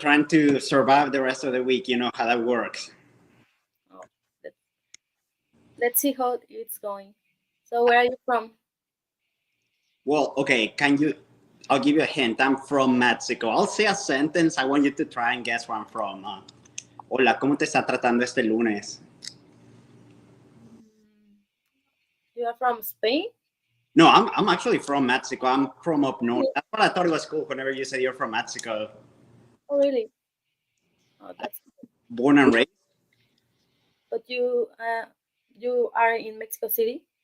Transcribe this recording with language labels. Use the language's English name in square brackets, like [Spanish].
[English] Trying to survive the rest of the week. You know how that works. Oh, let's see how it's going. So where are you from? Well, okay, I'll give you a hint. I'm from Mexico. I'll say a sentence. I want you to try and guess where I'm from. [Spanish] Hola, ¿cómo te está tratando este lunes? [English] You are from Spain? No, I'm actually from Mexico. I'm from up north. That's what I thought it was cool whenever you said you're from Mexico. Oh, really? Oh, that's. Born and raised? But you are in Mexico City?